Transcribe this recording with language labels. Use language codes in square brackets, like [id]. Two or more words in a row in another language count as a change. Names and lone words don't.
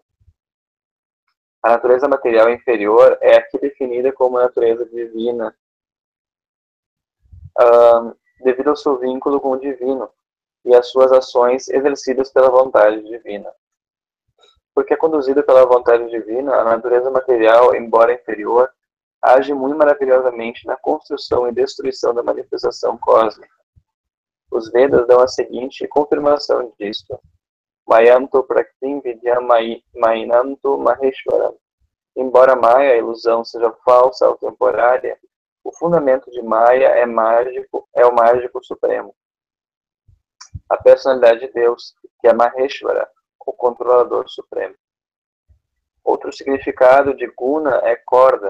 [pt] A natureza material inferior é aqui definida como a natureza divina, devido ao seu vínculo com o divino e às suas ações exercidas pela vontade divina. Porque é conduzida pela vontade divina, a natureza material, embora inferior, age muito maravilhosamente na construção e destruição da manifestação cósmica. Os Vedas dão a seguinte confirmação disto. [sa] Mayanto praktim vidya mainanto maheshwaram. [pt] Embora Maya, a ilusão, seja falsa ou temporária, o fundamento de Maya é o mágico supremo. A personalidade de Deus, que é Maheshwara, o controlador supremo. Outro significado de guna é corda.